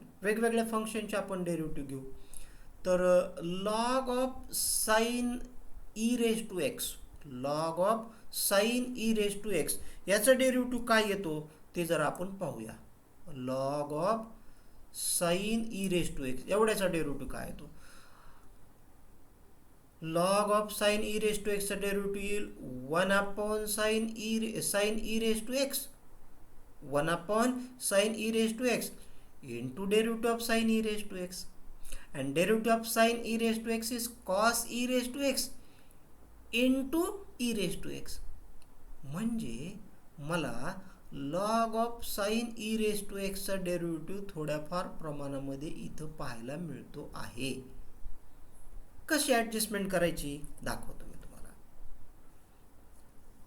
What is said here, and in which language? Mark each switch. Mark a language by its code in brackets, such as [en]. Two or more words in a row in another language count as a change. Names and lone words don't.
[mr] वेगवेगळ्या फंक्शनचे आपण डेरिव्हेटिव्ह घेऊ. तर [en] log of sine [mr] e⁻x, [en] log of sine [mr] e⁻x याचा डेरिव्हेटिव्ह काय येतो ते जरा आपण पाहूया. [en] log of sine [mr] e⁻x एवढ्याचा डेरिव्हेटिव्ह काय येतो. [en] log of sine e⁻x [mr] चा डेरिव्हेटिव्ह येईल [en] 1/sin e⁻x 1/sin e⁻x into derivative of sin e⁻x, and derivative of sin e⁻x is cos e⁻x into e⁻x. [mr] म्हणजे मला [en] log of sine [mr] e⁻x चा डेरिव्हेटिव्ह थोड्याफार प्रमाणामध्ये इथं पाहायला मिळतो आहे. कशी ॲडजस्टमेंट करायची दाखवतो मी तुम्हाला.